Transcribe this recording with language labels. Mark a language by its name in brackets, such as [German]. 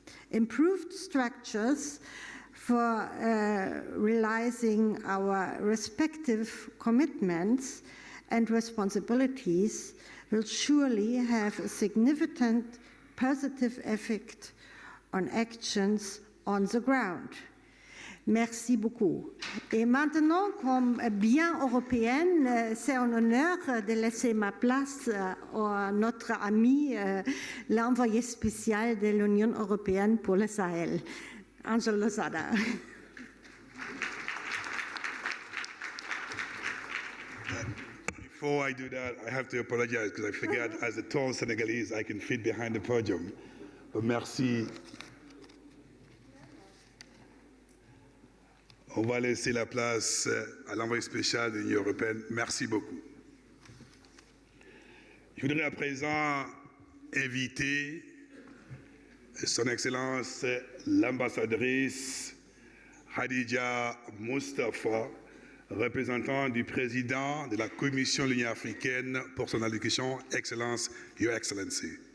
[English] Improved structures for realizing our respective commitments and responsibilities will surely have a significant positive effect on actions on the ground. [French] Merci beaucoup. Et maintenant, comme bien européenne, c'est un honneur de laisser ma place à notre ami, l'envoyé spécial de l'Union européenne pour le Sahel, Angel Lozada. [English] Before I do that, I have to apologize because I forgot, as a tall Senegalese, I can fit behind the podium. But merci. [French] On va laisser la place à l'envoyé spécial de l'Union européenne. Merci beaucoup. Je voudrais à présent inviter Son Excellence l'ambassadrice Khadija Mustafa, représentant du président de la Commission de l'Union africaine pour son allocution. [English] Excellence, Your Excellency.